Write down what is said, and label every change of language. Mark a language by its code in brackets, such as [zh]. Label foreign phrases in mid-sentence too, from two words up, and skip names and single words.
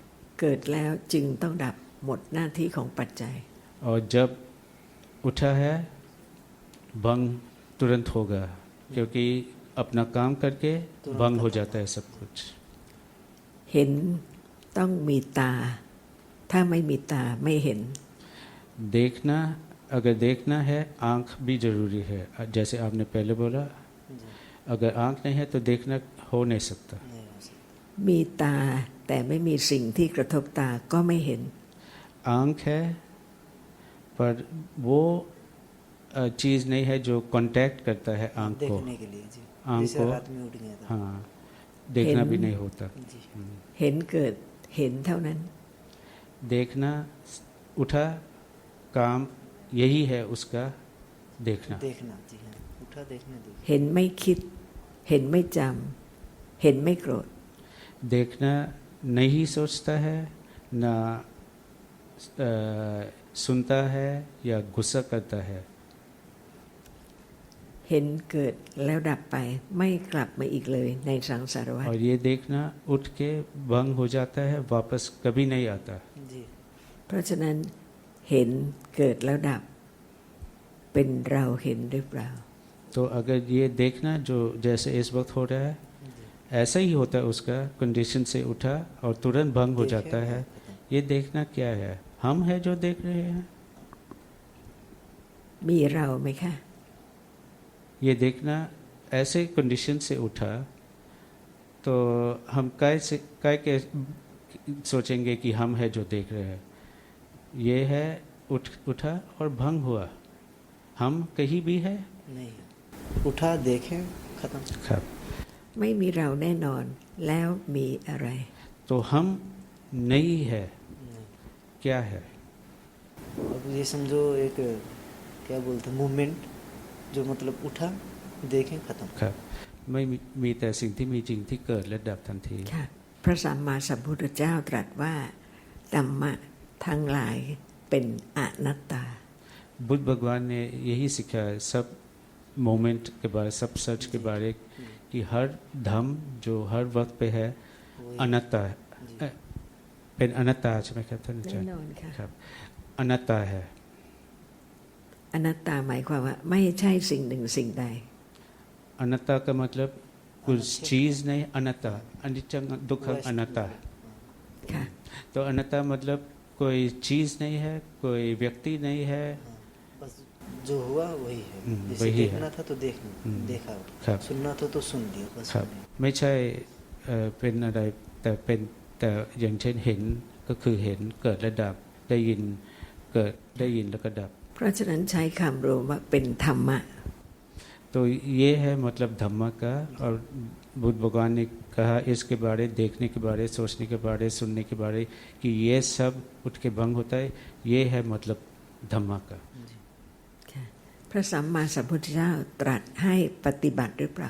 [th] เกิดแล้วจึงต้องดับหมดหน้าที่ของปัจจัย [hi] और जब उठा है भंग तुरंत होगा क्योंकि अपना काम करके भंग हो जाता है सब कुछ। [th] เห็นต้องมีตา ถ้าไม่มีตาไม่เห็น [hi] देखना अगर देखना है आँख भी जरूरी है, जैसे आपने पहले बोला अगर आँख नहीं है तो देखना हो नहीं सकता। [th] มีตาแต่ไม่มีสิ่งที่กระทบตาก็ไม่เห็น [hi] आँख है पर वो चीज़ नहीं है जो कांटेक्ट करता है आँख को, देखने के लिए जी आँख जैसे को रात में उठ गया था हाँ देखना भी नहीं होता। [th] เห็นเกิดเห็นเท่านั้น [hi] देखना उठा काम यही है उसका देखना। देखना जी हाँ उठा देखना देखना [th] เห็นไม่คิด เห็นไม่จำเห็นไม่โกรธ [hi] देखना नहीं सोचता है ना सुनता है या गुस्सा करता है। [th] เห็นเกิดแล้วดับไปไม่กลับมาอีกเลยในสังสารวัฏ [hi] और ये देखना उठ के भंग हो जाता है, वापस कभी नहीं आता। जी [th] เพราะฉะนั้นเห็นเกิดแล้วดับ เป็นเราเห็นหรือเปล่า [hi] तो अगर ये देखना जो जैसे इस वक्त हो रहा है ऐसा ही होता है उसका, कंडीशन से उठा और तुरंत भंग हो जाता है। ये देखना क्या है? हम है जो देख रहे हैं? [th] มีเราไหมคะ [hi] ये देखना ऐसे कंडीशन से उठा तो हम काय के सोचेंगे कि हम है जो देख रहे हैं। ये है उठा और भंग हुआ, हम कहीं भी है नहीं, उठा देखें खत्म। खैर, [th] ไม่มีเราแน่นอนแล้วมีอะไร [hi] तो हम नहीं है, क्या है? अब ये समझो एक क्या बोलते हैं मूवमेंट, जो मतलब उठा देखें खत्म। [th] ครับไม่มีแต่สิ่งที่มีจริงที่เกิดและดับทันที ค่ะพระสัมมาสัมพุทธเจ้าตรัสว่าธรรมะทั้งหลายเป็นอนัตตา [hi] बुद्ध भगवान ने यही सिखाया है, सब मोमेंट के बारे, सब सच के बारे, कि हर धम जो हर वक्त पे है अनत्ता है। [th] เป็นอนัตตาใช่ไหมครับท่านอาจารย์ แน่นอนค่ะ ครับอนัตตาहै อนัตตาหมายความว่าไม่ใช่สิ่งหนึ่งสิ่งใด [hi] अनत्ता का मतलब कुछ चीज नहीं, अनत्ता [pi] अनिच्चं दुखं अनत्ता। [th] ค่ะ [hi] तो अनत्ता मतलब कोई चीज नहीं है, कोई व्यक्ति नहीं है। बस जो हुआ वही है, जैसे वही है। देखना था तो देखा, [th] ครับ [hi] सुनना था तो सुन लिया बस। [th] ครับไม่ใช่เป็นอะไรแต่เป็นแต่อย่างเช่นเห็นก็คือเห็นเกิดและดับ ได้ยินเกิดได้ยินแล้วก็ดับ เพราะฉะนั้นใช้คำรวมว่าเป็นธรรมะ [hi] तो ये है मतलब धम्मा का। और बुद्ध भगवान ने कहा इसके बारे, देखने के बारे, सोचने के बारे, सुनने के बारे, कि ये सब उठ के भंग होता है, ये है मतलब धम्मा का। [th] ค่ะพระสัมมาสัมพุทธเจ้าตรัสให้ปฏิบัติหรือเปล่า